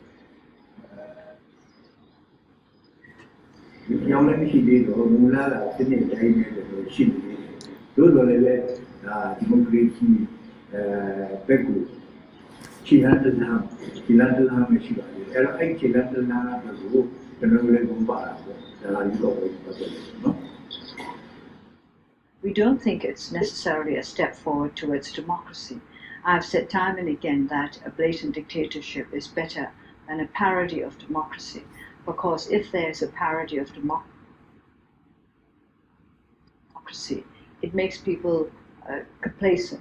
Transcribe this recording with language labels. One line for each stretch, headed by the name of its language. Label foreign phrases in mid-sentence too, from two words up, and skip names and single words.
Burmese: ဒီကြောင့်လည်းမရှိသေးတော့မူလကစစ်နေတိုင်းနဲ့လို့ရှိနေတယ်တို့တော်လည်းပဲဒါဒီမိုကရေစီဘက်ကိုခြေလှမ်းတစ်လှမ်းမရှိပါဘူးအဲ့တော့အဲ့ခြေလှမ်းတစ်လှမ်းကိုကျွန်တော်လည်းဘုံပါတာပေါ့ဒါကဒီတော့ပဲပတ်သက်တယ်နော်
English: We don't think it's necessarily a step forward towards democracy. I've said time and again that a blatant dictatorship is better than a parody of democracy, because if there's a parody of democracy, it makes people complacent.